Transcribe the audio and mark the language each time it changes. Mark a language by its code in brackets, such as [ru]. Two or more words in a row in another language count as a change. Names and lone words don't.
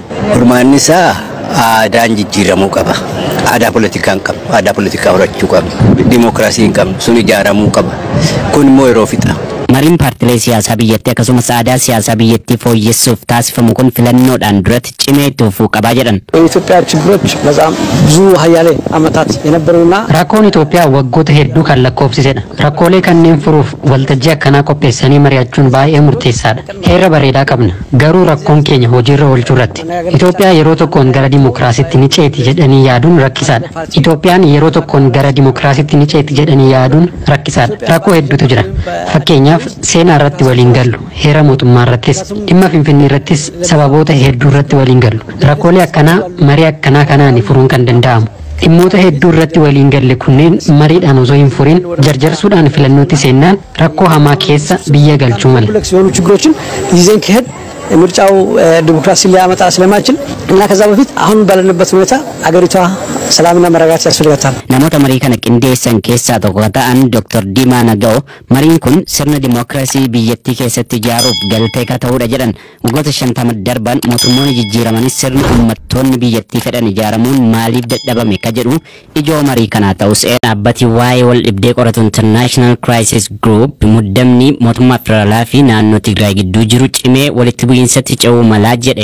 [om] Furmaanni isaa aadaan jijjiiramuu qaba. Aadaa politikaa hin qabnu. Aadaa politikaa horachuu qabnu. Dimookiraasii hin qabnu. Sun ijaaramuu qaba. Kun immoo yeroo fixa. Mariin paartilee siyaasaa biyyattii akkasumas aadaa siyaasaa biyyattii fooyyessuuf taasifamu kun filannoodhaan duratti cimee itti fufuu qabaa jedhan. [am] የኢትዮጵያ ችግሮች በጣም ብዙ ሀያሌ ዓመታት የነበሩና [om] rakkoon Itoophiyaa waggoota hedduu kan lakkoofsisedha. Rakkoolee kanneen furuuf waltajjii akkanaa qopheessanii mari'achuun baay'ee murteessaadha. Heera bareedaa qabna. Garuu rakkoon keenya hojiirra oolchuu irratti. Itoophiyaa yeroo tokkoon gara dimookiraasiitti ni ceeti jedhanii yaaduun rakkisaadha. Itoophiyaan yeroo tokkoon gara dimookiraasiitti ni ceeti jedhanii yaaduun rakkisaadha. Rakkoo hedduutu jira. Fakkeenyaaf seenaa irratti waliin gallu, heera mootummaa irrattis, dhimma Finfinnee irrattis sababoota hedduu irratti waliin gallu. Rakkoolee akkanaa marii akkanaa kanaan furuun kan danda'amu. Dhimmoota hedduu irratti waliin galle kunneen mariidhaan osoo hin furin jarjarsuudhaan filannootti seennaan rakkoo hamaa keessa biyya galchuu mala. [am] ምርጫው ዲሞክራሲ ሊያመጣ ስለማይችል እና ከዛ በፊት አሁን ባለንበት ሁኔታ አገሪቷ ሰላምና መረጋጋት ያስፈልጋታል። [om] Namoota marii kana qindeessan keessaa tokko ta'an Dr. Dimaa Naga'oo mariin kun sirna dimookiraasii biyyattii keessatti ijaaruuf galtee ka ta'uudha jedhan. Waggoota 50 darban mootummoonni jijjiiramanis sirni uummattoonni biyyattii fedhan ijaaramuun maaliif dadhabame ka jedhu ijoo marii kanaa ta'us dhaabbati waa'ee wal dhibdee qoratu International Crisis Group muddamni mootummaa federaalaa fi naannoo Tigraay gidduu jiru cimee walitti bu'iinsatti ce'uu malaa jedhe.